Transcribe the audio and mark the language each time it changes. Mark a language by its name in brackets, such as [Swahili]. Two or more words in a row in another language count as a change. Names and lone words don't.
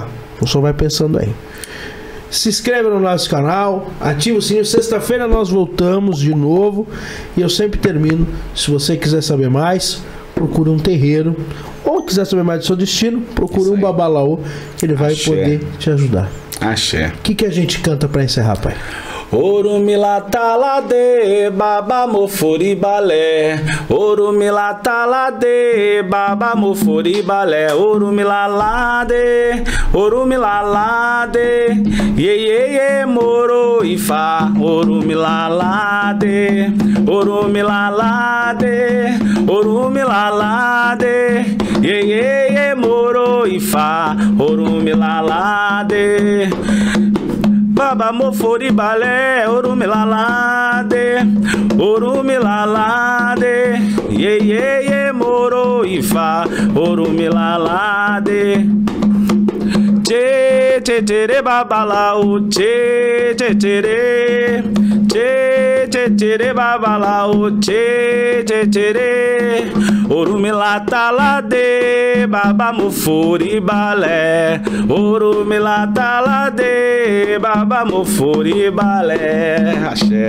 [Portuguese] O senhor vai pensando aí. Se inscreva no nosso canal, ativa o sininho. Sexta-feira nós voltamos de novo. E eu sempre termino. Se você quiser saber mais, procure um terreiro. Ou quiser saber mais do seu destino, procure um babalaô, que ele vai poder te ajudar. Axé. O que a gente canta pra encerrar, pai? [Yoruba] Orumila talade, baba mofori balé. Orumila talade, baba mofori balé. Orumila lade, orumila lade. Ye moro ifá. Orumila lade, orumila lade, orumila lade. Ye moro ifá. Orumila lade. Baba mofori balé, orumilalade, orumilalade, ye moro ifá, orumilalade. Tchê, tchê, tchê, babalau, tchê, tchê, tchê, tchê, tchê, tchê, babalau, tchê, tchê, tchê, orumilatalade, baba mofori balé, orumilatalade, baba mofori balé.